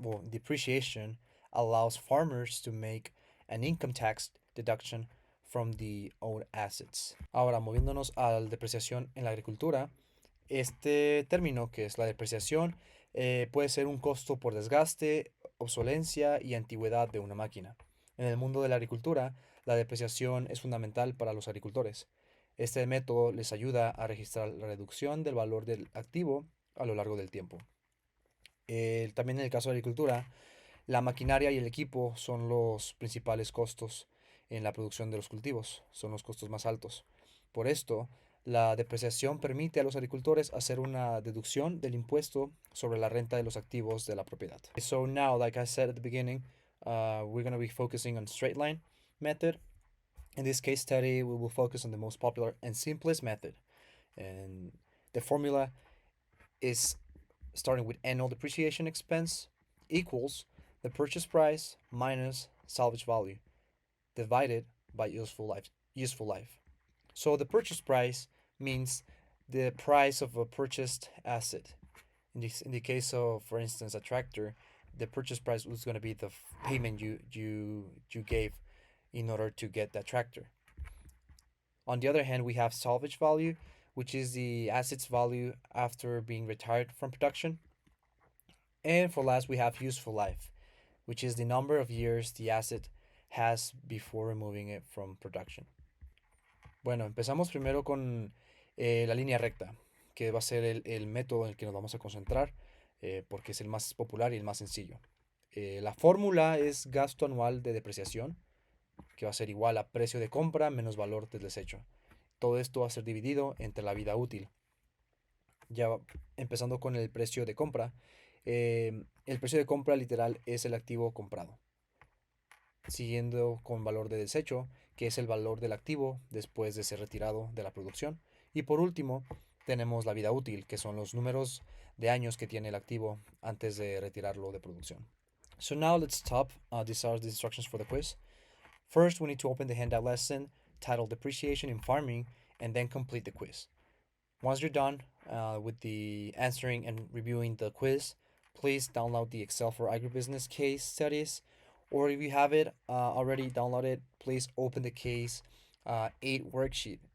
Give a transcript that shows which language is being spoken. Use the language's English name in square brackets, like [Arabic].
[English] Depreciation allows farmers to make an income tax deduction from the own assets. [Spanish] Ahora, moviéndonos a la depreciación en la agricultura, este término que es la depreciación puede ser un costo por desgaste, obsolencia y antigüedad de una máquina. En el mundo de la agricultura, la depreciación es fundamental para los agricultores. Este método les ayuda a registrar la reducción del valor del activo a lo largo del tiempo. También en el caso de la agricultura, la maquinaria y el equipo son los principales costos en la producción de los cultivos, son los costos más altos. Por esto, la depreciación permite a los agricultores hacer una deducción del impuesto sobre la renta de los activos de la propiedad. [English] So now, like I said at the beginning, we're going to be focusing on straight line method. In this case study, we will focus on the most popular and simplest method. And the formula is starting with annual depreciation expense equals the purchase price minus salvage value divided by useful life. So the purchase price means the price of a purchased asset. In the case of, for instance, a tractor, the purchase price was going to be the payment you gave in order to get that tractor. On the other hand, we have salvage value, which is the asset's value after being retired from production. And for last, we have useful life, which is the number of years the asset has before removing it from production. [Spanish] Bueno, empezamos primero con la línea recta, que va a ser el método en el que nos vamos a concentrar, porque es el más popular y el más sencillo. La fórmula es gasto anual de depreciación, que va a ser igual a precio de compra menos valor del desecho. Todo esto va a ser dividido entre la vida útil. Ya empezando con el precio de compra. El precio de compra literal es el activo comprado. Siguiendo con valor de desecho, que es el valor del activo después de ser retirado de la producción. Y por último, tenemos la vida útil, que son los números de años que tiene el activo antes de retirarlo de producción. [English] So now let's stop. These are the instructions for the quiz. First, we need to open the handout lesson titled Depreciation in Farming and then complete the quiz. Once you're done with the answering and reviewing the quiz, please download the Excel for Agribusiness case studies, or if you have it already downloaded, please open the case 8 worksheet,